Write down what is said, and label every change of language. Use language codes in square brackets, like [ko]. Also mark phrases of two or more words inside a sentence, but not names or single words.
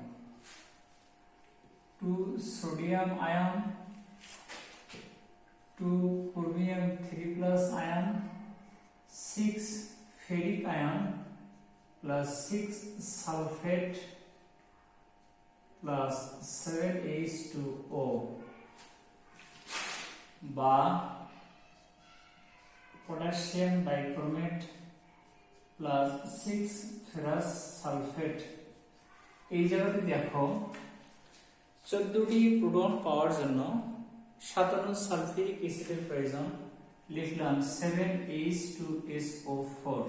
[en] 2 sodium ion 2 chromium 3 plus ion 6 ferric ion plus 6 sulfate plus 7H2O বা potassium dichromate plus 6 ferrous sulfate। [bn] এই জায়গাতে দেখো 14টি প্রোটন পাওয়ার জন্য 57 [en] sulfuric acid [bn] প্রয়োজন, লিখলাম 7H2SO4।